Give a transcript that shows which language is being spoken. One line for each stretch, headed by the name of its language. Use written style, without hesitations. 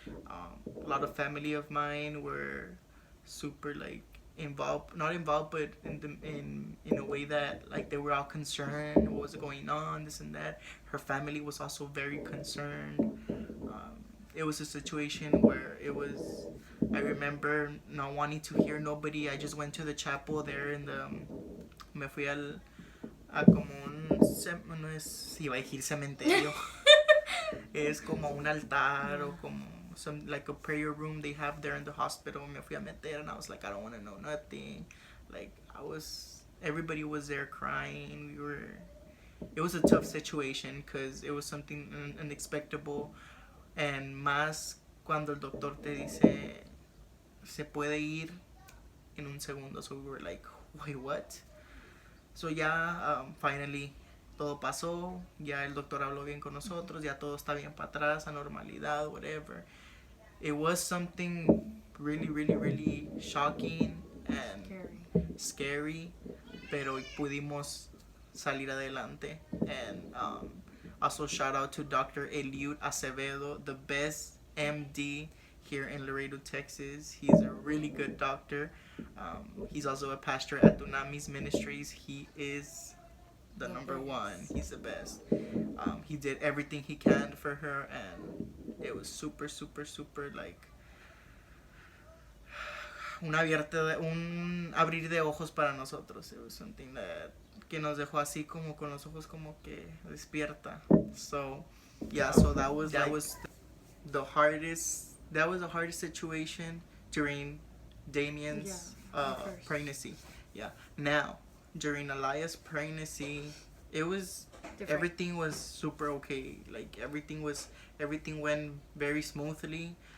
English: A lot of family of mine were super like involved, not involved, but in a way that like they were all concerned what was going on, this and that. Her family was also very concerned. It was a situation where it was. I remember not wanting to hear nobody. I just went to the chapel there in the.
Spanish: Me fui a como un no es iba a decir cementerio. Es como un altar o como
English: some like a prayer room they have there in the hospital.
Spanish: Me fui a meter
English: and I was like, I don't want to know nothing. Like everybody was there crying. It was a tough situation because it was something unexpected, and
Spanish: más cuando el doctor te dice se puede ir en un segundo.
English: So we were like, wait, what?
Spanish: So ya,
English: finally,
Spanish: todo pasó, ya el doctor habló bien con nosotros, ya todo está bien para atrás, a normalidad,
English: whatever. It was something really, really, really shocking and scary,
Spanish: pero pudimos salir adelante.
English: And also shout out to Dr. Eliud Acevedo, the best MD here in Laredo, Texas. He's a really good doctor. He's also a pastor at Dunamis Ministries. He is the number one. He's the best. He did everything he can for her, and it was super, super, super like
Spanish: un abrir de ojos para nosotros.
English: It was something that
Spanish: que nos dejó así como con los ojos como que despierta.
English: So yeah, so that was the hardest. That was the hardest situation during Damien's pregnancy. Yeah. Now, during Alaya's pregnancy, it was different. Everything was super okay. Like everything went very smoothly.